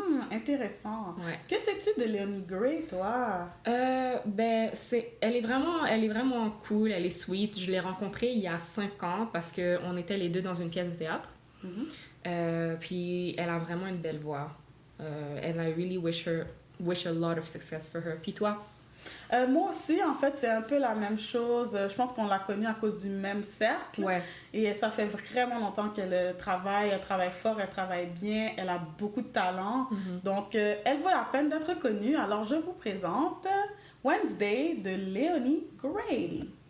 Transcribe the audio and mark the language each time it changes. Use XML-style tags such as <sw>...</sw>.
<fr>Intéressant. Que sais-tu de Léonie Gray, toi? Ben, elle est vraiment cool, elle est sweet. Je l'ai rencontrée il y a 5 ans parce qu'on était les deux dans une pièce de théâtre. Puis elle a vraiment une belle voix.</fr> <en>And I really wish a lot of success for her.</en> <fr>Puis toi? Moi aussi, en fait, c'est un peu la même chose. Je pense qu'on l'a connue à cause du même cercle. Et ça fait vraiment longtemps qu'elle travaille. Elle travaille fort, elle travaille bien. Elle a beaucoup de talent. Donc, elle vaut la peine d'être connue. Alors, je vous présente Wednesday de Léonie Gray.</fr>